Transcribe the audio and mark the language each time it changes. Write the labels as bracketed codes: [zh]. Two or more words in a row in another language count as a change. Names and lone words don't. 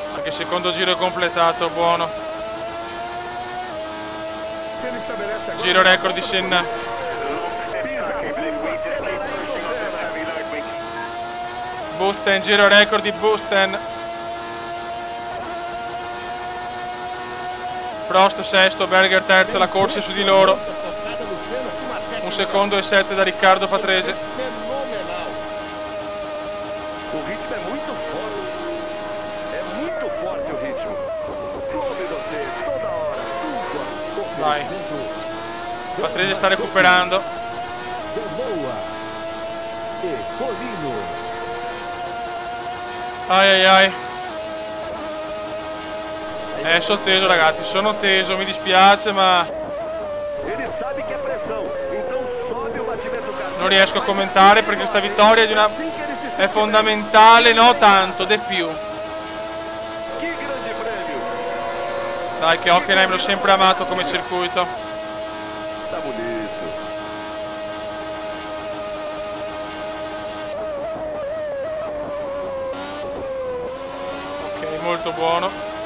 [it] E secondo giro completato, buono. [pt] Se ele estabelece agora... [it] Giro record di Senna. Busten, giro record di Busten. Prost sesto, Berger terzo, la corsa è su di loro. [pt] Tocada do Senna com uma técnica [it] 1 secondo e 7 da Riccardo Patrese. [pt] fenomenal. O ritmo é muito forte. É muito forte o ritmo. Come você, toda hora, tudo. Vai. [it] Patrese sta recuperando. [pt] Boa. E Colino. Ai ai ai. [it] Sono teso ragazzi, sono teso, mi dispiace ma [pt] Ele sabe que é pressão, então sobe o batimento cardíaco. [it] non riesco a commentare perché questa vittoria è fondamentale, no tanto, di più. [pt] Que grande prêmio. [it] Dai che Hockenheim l'ho sempre amato come circuito. [pt] Tá bonito. [it] Ok, molto buono.